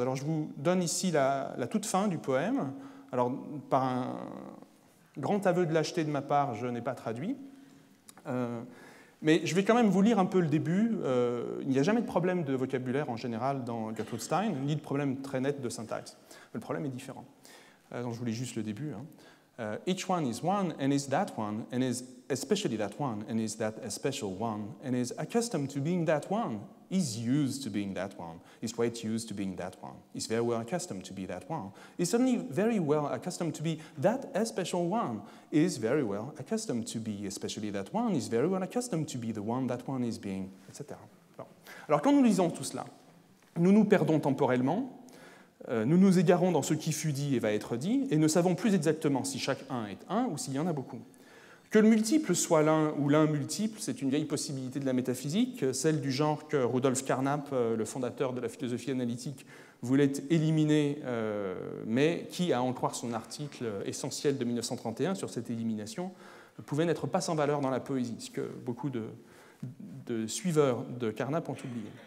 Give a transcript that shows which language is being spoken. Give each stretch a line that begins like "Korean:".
French: Alors je vous donne ici la toute fin du poème. Alors, par un grand aveu de lâcheté de ma part, je n'ai pas traduit. Mais je vais quand même vous lire un peu le début. Il n'y a jamais de problème de vocabulaire en général dans Gertrude Stein, ni de problème très net de syntaxe. Le problème est différent. Donc je vous lis juste le début.
English: Each one is one, and is that one, and is especially that one, and is that especial one, and is accustomed to being that one, is used to being that one, is quite used to being that one, is very well accustomed to be that one, is suddenly very well accustomed to be that especial one, is very well accustomed to be especially that one, is very well accustomed to be the one that one is being, etc.
French: Bon. Alors quand nous lisons tout cela, nous nous perdons temporellement, nous nous égarons dans ce qui fut dit et va être dit, et ne savons plus exactement si chaque un est un ou s'il y en a beaucoup. Que le multiple soit l'un ou l'un multiple, c'est une vieille possibilité de la métaphysique, celle du genre que Rudolf Carnap, le fondateur de la philosophie analytique, voulait éliminer, mais qui, à en croire son article essentiel de 1931 sur cette élimination, pouvait n'être pas sans valeur dans la poésie, ce que beaucoup de suiveurs de Carnap ont oublié.